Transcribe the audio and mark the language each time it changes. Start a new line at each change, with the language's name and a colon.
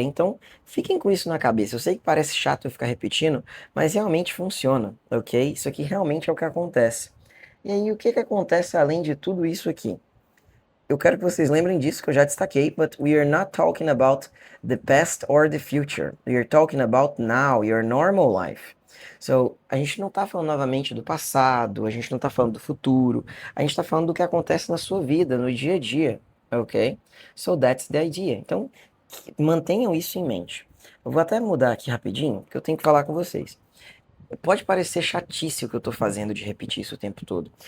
Portuguese: Então, fiquem com isso na cabeça. Eu sei que parece chato eu ficar repetindo, mas realmente funciona. Ok? Isso aqui realmente é o que acontece. E aí, o que que acontece além de tudo isso aqui? Eu quero que vocês lembrem disso que eu já destaquei,
English: but we are not talking about the past or the future. We are talking about now, your normal life.
Portuguese: So, a gente não está falando novamente do passado, a gente não está falando do futuro, a gente está falando do que acontece na sua vida, no dia a dia, ok?
English: So that's the idea.
Portuguese: Então, mantenham isso em mente. Eu vou até mudar aqui rapidinho, porque eu tenho que falar com vocês. Pode parecer chatice o que eu tô fazendo de repetir isso o tempo todo.